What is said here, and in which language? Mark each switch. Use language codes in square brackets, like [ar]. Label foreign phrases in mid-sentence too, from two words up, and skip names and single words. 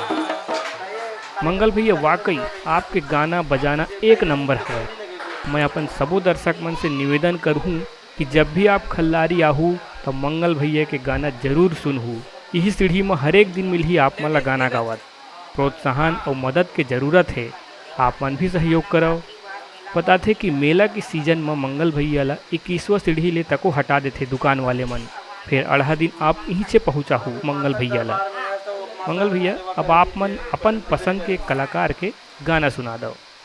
[hne] मंगल भैया वाकई आपके गाना बजाना एक नंबर है। मैं अपन सबो दर्शक मन से निवेदन करूँ कि जब भी आप खल्लारी आहू तो मंगल भैया के गाना जरूर सुनहू। यही सीढ़ी में हर एक दिन मिलही आप मन ला गाना गावत। प्रोत्साहन और मदद के जरूरत है, आप मन भी सहयोग करो। पता थे कि मेला के सीजन में मंगल भैया ला 21वां सीढ़ी ले तको हटा देते दुकान वाले मन। फिर अढ़ा दिन आप यहीं से पहुँचा हो मंगल भैया ला। मंगल भैया अब आप मन अपन पसंद के कलाकार के गाना सुना दो।